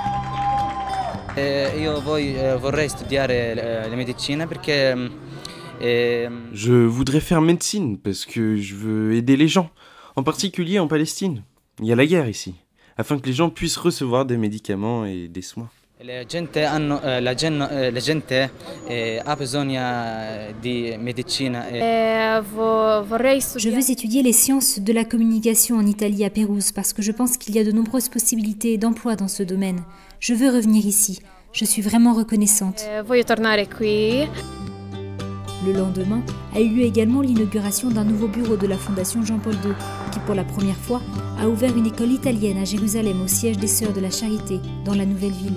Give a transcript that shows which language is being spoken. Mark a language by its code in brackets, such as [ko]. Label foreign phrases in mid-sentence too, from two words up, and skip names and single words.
[fr] Je voudrais faire médecine parce que je veux aider les gens, en particulier en Palestine. Il y a la guerre ici, afin que les gens puissent recevoir des médicaments et des soins. [it] La gente ha bisogno di medicina. [fr] Je veux étudier les sciences de la communication en Italie à Pérouse parce que je pense qu'il y a de nombreuses possibilités d'emploi dans ce domaine. Je veux revenir ici. Je suis vraiment reconnaissante. Le lendemain a eu lieu également l'inauguration d'un nouveau bureau de la Fondation Jean-Paul II, qui pour la première fois a ouvert une école italienne à Jérusalem au siège des Sœurs de la Charité, dans la nouvelle ville.